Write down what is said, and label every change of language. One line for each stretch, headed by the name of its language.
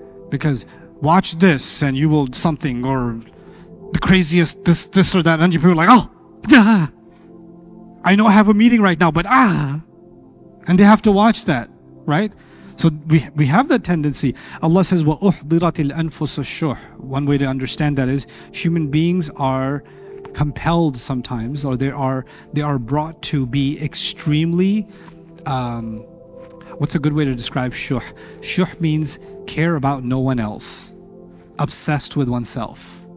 English: Because watch this and you will something, or the craziest this or that, and people are like, oh, I know I have a meeting right now, but and they have to watch that, right? So we have that tendency. Allah says,
Arabic: وَأُحْضِرَتِ الْأَنفُسُ الشُّحْ.
English: One way to understand that is human beings are compelled sometimes, or they are brought to be extremely, what's a good way to describe shuh? Shuh means care about no one else, obsessed with oneself.